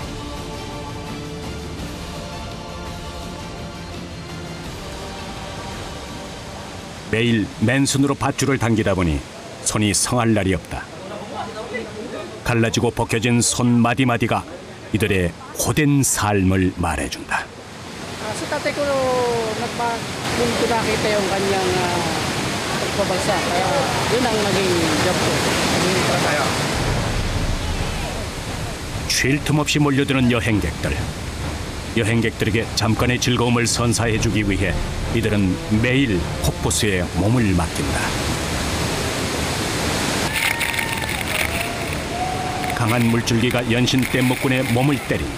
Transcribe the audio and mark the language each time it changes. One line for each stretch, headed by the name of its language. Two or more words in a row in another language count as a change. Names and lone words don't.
Korean: 매일 맨손으로 밧줄을 당기다 보니 손이 성할 날이 없다. 갈라지고 벗겨진 손 마디마디가 이들의 고된 삶을 말해준다.
Filipino: Sa tatay ko, doon ko nakita yung kanyang pagpabagsak. Kaya yun ang naging job ko. Naging trabaho.
Korean: 쉴 틈 없이 몰려드는 여행객들. 여행객들에게 잠깐의 즐거움을 선사해주기 위해 이들은 매일 폭포수에 몸을 맡긴다. 강한 물줄기가 연신 뗏목꾼의 몸을 때린다.